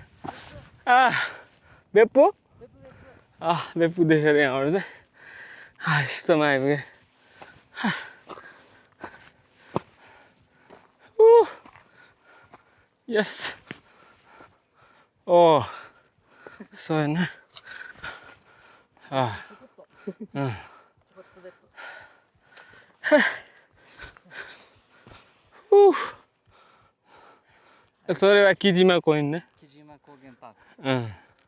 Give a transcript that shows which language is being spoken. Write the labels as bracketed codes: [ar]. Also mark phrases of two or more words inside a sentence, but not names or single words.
[ne] बेपु बेपु देखेर यहाँबाट चाहिँ यस्तोमा आइपुगेँ [en] yes oh so [ne] होइन [ja] それは木島公園ね。木島高原パーク。